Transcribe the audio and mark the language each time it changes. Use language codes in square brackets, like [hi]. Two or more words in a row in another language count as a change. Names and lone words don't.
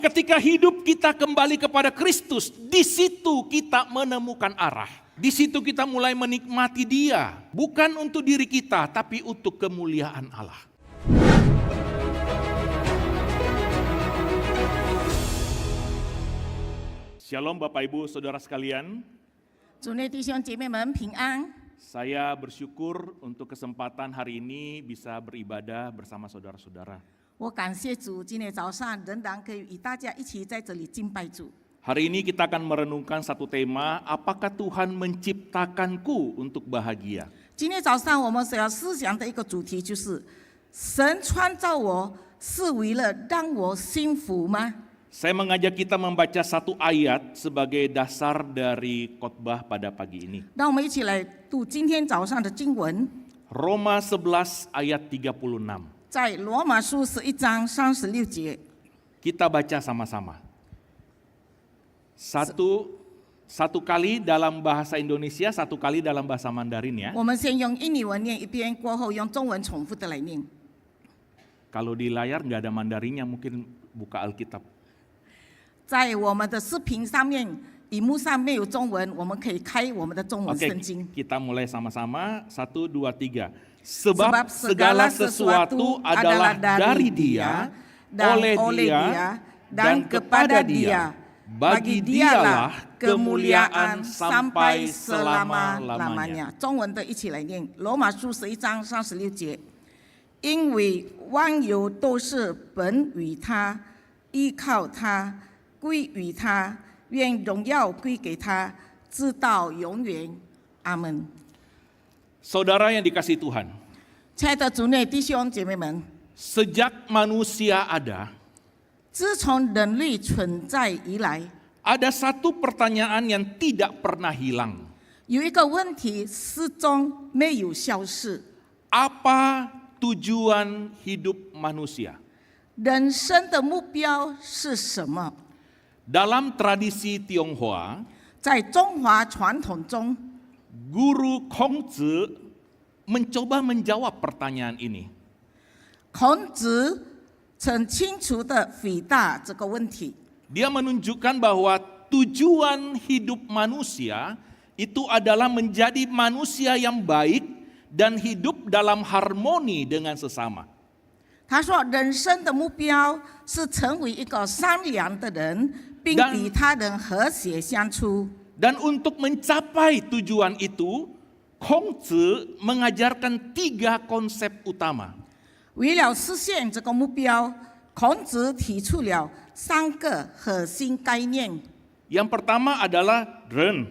[id] Ketika hidup kita kembali kepada Kristus, di situ kita menemukan arah. Di situ kita mulai menikmati Dia, bukan untuk diri kita, tapi untuk kemuliaan Allah. Shalom Bapak Ibu Saudara sekalian. [zh] 主内弟兄姐妹们平安。 [id] Saya bersyukur untuk kesempatan hari ini bisa beribadah bersama saudara-saudara. [zh] 我感谢主，今天早上仍然可以与大家一起在这里敬拜主。 [id] Hari ini kita akan merenungkan satu tema, apakah Tuhan menciptakanku untuk bahagia? [zh] 今天早上我们所要思想的一个主题就是：神创造我是为了让我幸福吗？ [id] Saya mengajak kita membaca satu ayat sebagai dasar dari khotbah pada pagi ini. [zh] 让我们一起来读今天早上的经文， [id] Roma 11 ayat 36. [zh] 在罗马书11章36节。 [id] Kita baca sama-sama. Satu kali dalam bahasa Indonesia, satu kali dalam bahasa Mandarin ya. [zh] 我们先用印尼文念一遍，过后用中文重复的来念。 [id] Kalau di layar nggak ada Mandarinnya, mungkin buka Alkitab. [zh] 在我们的视频上面，荧幕上没有中文，我们可以开我们的中文 [id] Oke, [zh] 圣经。 [id] kita mulai sama-sama. 1, 2, 3. Sebab segala sesuatu adalah dari Dia, oleh Dia, dan kepada Dia. Bagi Dialah kemuliaan sampai selama-lamanya. [zh] 中文的一起来念，罗马书11章36节。因为万有都是本于他，依靠他，归于他，愿荣耀归给他，直到永远。阿门。 [id] Saudara yang dikasihi Tuhan, [zh] 亲爱的主内弟兄姐妹们， [id] sejak manusia ada, [zh] 自从人类存在以来， [id] ada satu pertanyaan yang tidak pernah hilang. [zh] 有一个问题始终没有消逝： [id] Apa tujuan hidup manusia? [zh] 人生的目标是什么？ [id] Dalam tradisi Tionghoa, [zh] 在中华传统中， [id] Guru Kongzi mencoba menjawab pertanyaan ini. [zh] 孔子很清楚地回答这个问题。 [id] Dia menunjukkan bahwa tujuan hidup manusia itu adalah menjadi manusia yang baik dan hidup dalam harmoni dengan sesama. [zh] 他说，人生的目标是成为一个善良的人，并与他人和谐相处。 [id] Dan untuk mencapai tujuan itu, Kongzi mengajarkan 3 konsep utama. [zh] 为了实现这个目标，孔子提出了3个核心概念。 [id] Yang pertama adalah ren,